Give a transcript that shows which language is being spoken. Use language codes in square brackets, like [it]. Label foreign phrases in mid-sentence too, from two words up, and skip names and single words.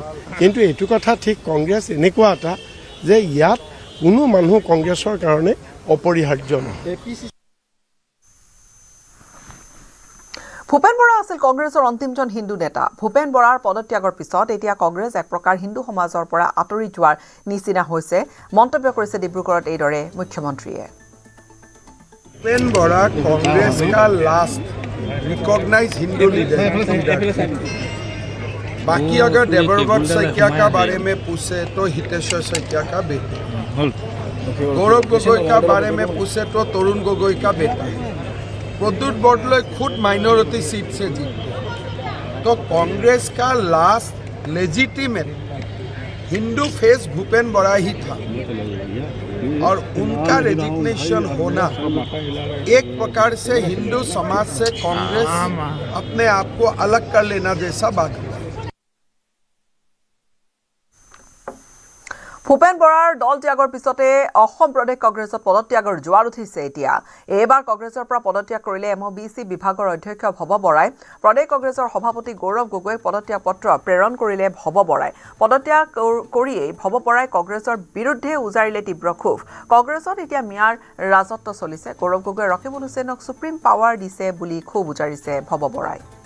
[as] কিন্তু এইটো কথা ঠিক কংগ্ৰেছ এনেকুৱা এটা যে ইয়াত কোনো মানুহ কংগ্ৰেছৰ কাৰণে অপৰিহাৰ্য নহয়। ভূপেন বৰা আছিল কংগ্ৰেছৰ অন্তিমজন হিন্দু নেতা ভূপেন বৰাৰ পদত্যাগৰ পিছত এতিয়া কংগ্ৰেছ এক প্ৰকাৰ হিন্দু সমাজৰ পৰা আঁতৰি যোৱাৰ নিচিনা হৈছে মন্তব্য কৰিছে ডিব্ৰুগড়ত এইদৰে মুখ্যমন্ত্ৰীয়ে [hi] भूपेन बोरा कांग्रेस का [en] last recognise Hindu leader [hi] बाकी अगर देवर्व्रत शइकिया का बारे में पूछे तो हितेश्वर शइकिया का बेटा गौरव गोगोई का बारे में पूछे तो तरुण गोगोई का बेटा प्रद्युत बरदলৈ खुद [en] minority seat [hi] से जीते तो कांग्रेस का [en] last legitimate Hindu face [hi] भूपेन बोरा ही था और उनका रेजिग्नेशन होना एक प्रकार से हिंदू समाज से कांग्रेस अपने आप को अलग कर लेना जैसा बात है [as] ভূপেন বৰাৰ দল ত্যাগৰ পিছতে অসম প্ৰদেশ কংগ্ৰেছত পদত্যাগৰ জোৱাৰ উঠিছে এতিয়া এইবাৰ কংগ্ৰেছৰ পৰা পদত্যাগ কৰিলে এমবিসি বিভাগৰ অধ্যক্ষ ভৱ বৰাই প্ৰদেশ কংগ্ৰেছৰ সভাপতি গৌৰৱ গগৈক পদত্যাগ পত্ৰ প্ৰেৰণ কৰিলে ভৱ বৰাই পদত্যাগ কৰিয়েই ভৱ বৰাই কংগ্ৰেছৰ বিৰুদ্ধে উজাৰিলে তীব্ৰ ক্ষোভ কংগ্ৰেছত এতিয়া মিয়াৰ ৰাজত্ব চলিছে গৌৰৱ গগৈ ৰকিবুল হুছেইনক [en] supreme power [as] দিছে বুলি ক্ষোভ উজাৰিছে ভৱ বৰাই